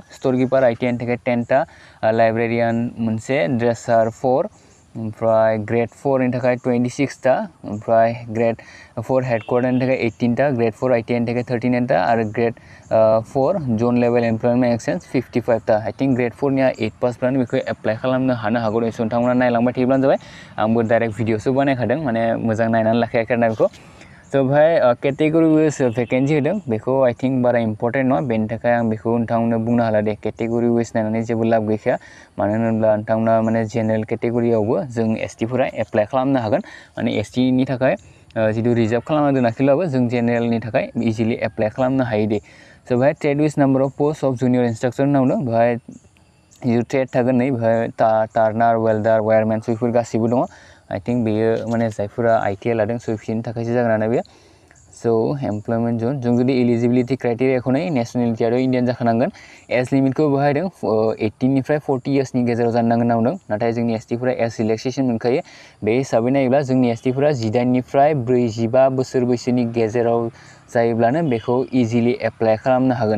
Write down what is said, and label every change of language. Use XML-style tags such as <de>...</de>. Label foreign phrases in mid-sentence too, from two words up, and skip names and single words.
<brx>स्ट'र किपार ITI नि थाखाय 10टा, लाइब्रेरियान मोनसे, ड्रेसार 4, ओमफ्राय ग्रेड 4 नि थाखाय 26टा, ओमफ्राय ग्रेड 4 हेडक्वार्टारनि थाखाय 18टा, ग्रेड 4 ITI नि थाखाय 39टा आरो</brx> <en>grade 4 zone level employment exchange</en> <brx>55टा।</brx> <en>I think</en> <brx>ग्रेड 4निया 8 पासफ्रानो बेखौ एप्लाइ खालामनो हागौ। एसे नोंथांमोना नायलांबाय थायोब्लानो जाबाय। आंबो डाइरेक्ट भिडिअसो बानायखादों, माने मोजां नायनानै लाखायाखै आरोना बेखौ। स' बेवहाय</brx> <en>category wise vacancy</en> <brx>होदों। बेखौ</brx> <en>I think</en> <brx>बारा इम्पर्टेन्ट नङा, बेनि थाखाय आं बेखौ नोंथांमोननो बुंनो हाला दे।</brx> <en>category wise</en> <brx>नायनानै जेबो लाब गैखाया, मानो होनोब्ला नोंथांमोना माने जेनेरेल केटेगरियावबो जों STफोरा एप्लाइ खालामनो हागोन। माने STनि थाखाय जितु रिजार्भ खालामना दोनाखैब्लाबो जों जेनेरेलनि थाखाय इजिलि एप्लाइ खालामनो हायो दे। स' बेवहाय</brx> <en>trade with number of post of junior instructor</en> <brx>होनना बुंदों। बेवहाय जितु ट्रेड थागोन नै बेवहाय टार्नार, वेल्डार, वायारमेन बेफोर गासिबो दङ।</brx> <en>I think</en> <brx>बेयो माने जायफोरा ITI लादों स' बिसोरनि थाखायसो जागोन आरो बेयो। स'</brx> <en>employment zone</en> <brx>जों जुदि एलिजिबिलिटि क्राइटेरियाखौ नायो, नेसनेलिटियाथ' इण्डियान जाखानांगोन। एज लिमिटखौ बेवहाय होदों 18निफ्राय 40 इयार्सनि गेजेराव जानो नांगोन होनना बुंदों। नाथाय जोंनि STफोरा</brx> <en>age relaxation</en> <brx>मोनखायो। बे हिसाबै नायोब्ला जोंनि STफोरा 18निफ्राय 45 बोसोर बैसोनि गेजेराव जायोब्लानो बेखौ इजिलि एप्लाइ खालामनो हागोन।</brx>